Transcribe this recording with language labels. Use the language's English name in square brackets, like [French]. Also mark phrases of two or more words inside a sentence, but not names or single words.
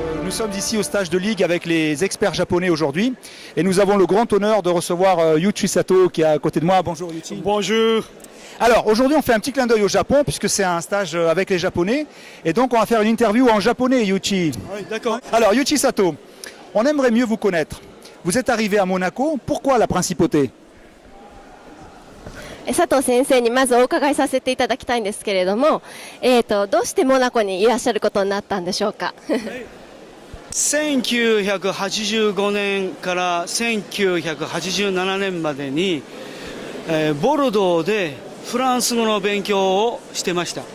[French] Nous sommes ici au stage de ligue avec les experts japonais aujourd'hui et nous avons le grand honneur de recevoir Yuichi Sato qui est à côté de moi. Bonjour Yuichi. Bonjour. Alors aujourd'hui on fait un petit clin d'œil au Japon puisque c'est un stage avec les Japonais et donc on va faire une interview en japonais Yuichi. Oui, d'accord. Alors Yuichi Sato, on aimerait mieux vous connaître. Vous êtes arrivé à Monaco, pourquoi la principauté? [Japanese] 佐藤先生にまずお伺いさせていただきたいんですけれども、どうしてモナコにいらっしゃることになったんでしょうか。 1985年から1987年までに、ボルドーでフランス語の勉強をしてました。